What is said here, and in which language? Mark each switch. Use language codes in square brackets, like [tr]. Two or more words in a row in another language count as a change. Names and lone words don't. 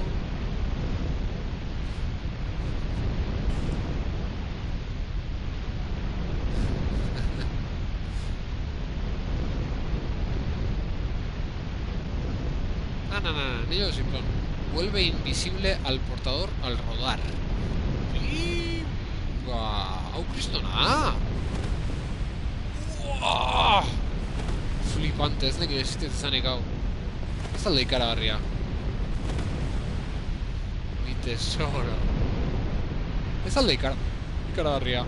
[es] Anillo de Simplón. Vuelve invisible al portador al rodar. [eu] Hau kristona! Flipante, ez nekin existitzen zanik hau. Ez alde ikaragarria. [es] Mi tesoro. [eu] Ez alde ikaragarria.